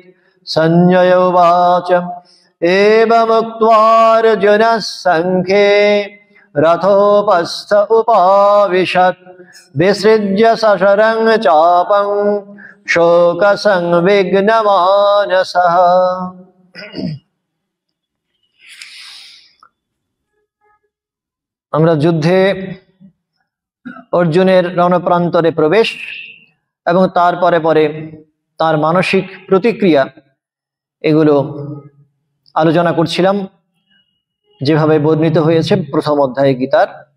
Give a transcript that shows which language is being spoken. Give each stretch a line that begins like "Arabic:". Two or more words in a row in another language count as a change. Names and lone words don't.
Sanskrit: संजय उवाच एवमुक्त्वार्जुनः सङ्ख्ये रथोपस्थ उपाविशत् विसृज्य सशरं चापं शोकसंविघ्नमानसः।
Bangla: আমরা যুদ্ধে অর্জুনের রণপ্রান্তরে প্রবেশ এবং তারপরে পরে তার মানসিক প্রতিক্রিয়া এগুলো আলোচনা করছিলাম, যেভাবে বর্ণিত হয়েছে প্রথম অধ্যায়ে গীতার।